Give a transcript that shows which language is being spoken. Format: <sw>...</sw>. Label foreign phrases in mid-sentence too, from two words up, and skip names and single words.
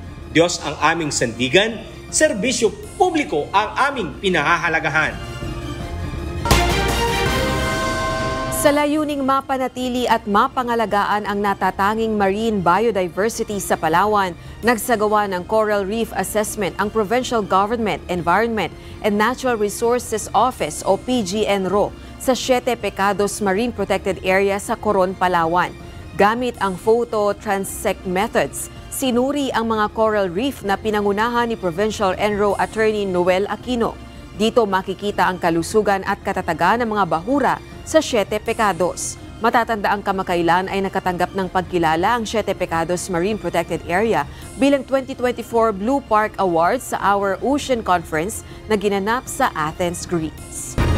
<tl>Diyos ang aming sandigan, serbisyo publiko ang aming pinahahalagahan. Sa layuning mapanatili at mapangalagaan ang natatanging</tl> <en>marine biodiversity</en> <tl>sa Palawan, nagsagawa ng</tl> <en>Coral Reef Assessment</en> <tl>ang Provincial Government, Environment and Natural Resources Office o PGNRO. sa Siete Pecados Marine Protected Area sa Coron, Palawan. Gamit ang</tl> <en>photo transect methods,</en> <tl>sinuri ang mga</tl> <en>coral reef</en> <tl>na pinangunahan ni Provincial Enro Attorney Noel Aquino. Dito makikita ang kalusugan at katatagan ng mga bahura sa Siete Pecados. Matatanda ang kamakailan ay nakatanggap ng pagkilala ang Siete Pecados Marine Protected Area bilang 2024 Blue Park Awards sa Our Ocean Conference na ginanap sa Athens, Greece.</tl>